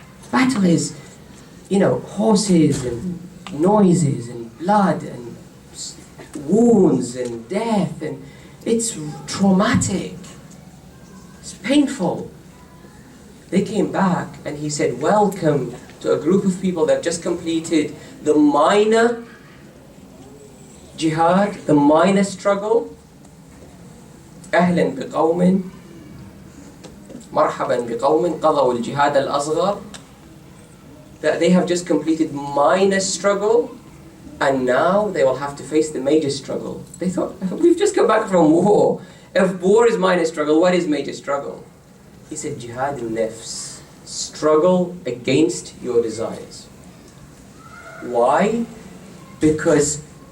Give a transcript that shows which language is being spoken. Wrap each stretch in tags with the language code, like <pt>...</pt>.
<en>Battle is, horses and noises and blood and wounds and death, and it's traumatic. It's painful. They came back and he said, welcome to a group of people that just completed the minor jihad, the minor struggle.</en> <ar>أهلا بقوم مرحبا بقوم قضوا الجهاد الأصغر.</ar> <en>That they have just completed minor struggle and now they will have to face the major struggle. They thought, we've just come back from war. If war is minor struggle, what is major struggle? He said, jihad al-nafs, struggle against your desires. Why? Because</en>